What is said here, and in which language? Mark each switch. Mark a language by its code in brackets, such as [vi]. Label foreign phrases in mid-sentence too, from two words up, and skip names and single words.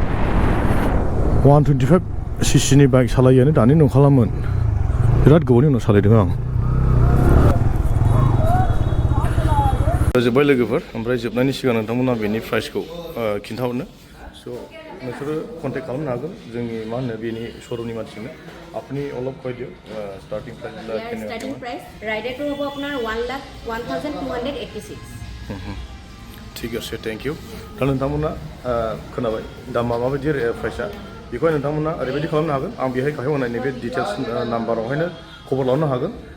[brx] 125 cc नि बाइक सालायोआनो दानि नंखालामोन बिराद गोबावनि उनाव सालायदों आं जोब्बाय लोगोफोर ओमफ्राय जोबनायनि सिगां नोंथांमोना बेनि प्राइसखौ खिन्थाहरनो स' नोंसोरो कन्टेक्ट खालामनो हागोन जोंनि मा होनो बेनि श'रुमनि मानसिनो [as] আপনি অলপ কৈ দিয়ক [en] starting price starting price [as] রাইডারটো হ'ব আপোনাৰ 1,01,286 ঠিক আছে [en] thank you [brx] दा नोंथांमोना खोनाबाय दामा माबायदि प्राइसआ बेखौहाय नोंथांमोना ओरैबायदि खालामनो हागोन आं बेहाय गाहायाव होनाय नैबे डिटेल्स नाम्बारावहायनो खबर लानो हागोन